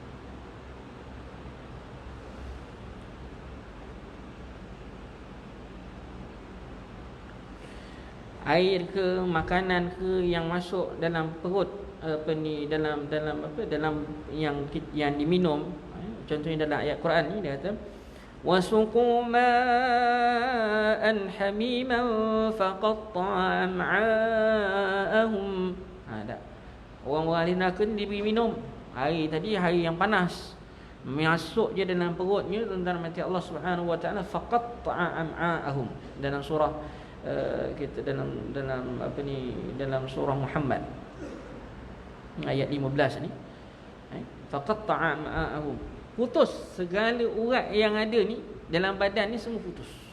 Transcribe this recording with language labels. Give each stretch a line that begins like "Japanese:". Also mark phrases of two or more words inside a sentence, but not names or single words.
Malay: Air ke, makanan ke yang masuk dalam perut, apa ni, dalam yang diminum. Contohnya dalam ayat Quran ni dia kata
Arabic: وسقوا ماء حميما فقطع أمعاءهم.
Malay: Orang-orang ahli neraka ni diberi minum air tadi, air yang panas, masuk je dalam perutnya, tuan-tuan mati Allah
Arabic: سبحانه وتعالى, فقطع أمعاءهم.
Malay: Dalam surah kita dalam apa ni, dalam surah Muhammad ayat 15 ni,
Arabic: فقطع أمعاءهم,
Malay: putus segala urat yang ada ni dalam badan ni, semua putus.